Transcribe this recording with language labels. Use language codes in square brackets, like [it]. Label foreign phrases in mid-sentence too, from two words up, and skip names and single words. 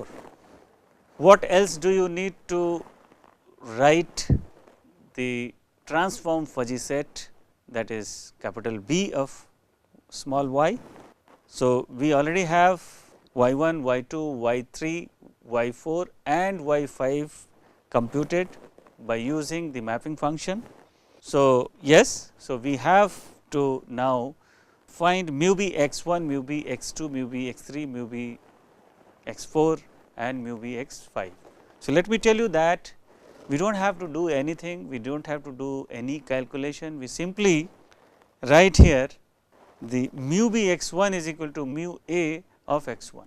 [en] What else do you need to write the transform fuzzy set, that is capital B of small y? So, we already have y 1, y 2, y 3, y 4 and y 5 computed by using the mapping function. So, yes, so we have to now find mu b x 1, mu b x 2, mu b x 3, mu b x 4 and mu b x 5. So, let me tell you that we do not have to do anything, we do not have to do any calculation, we simply write here the mu b x 1 is equal to mu a of x 1.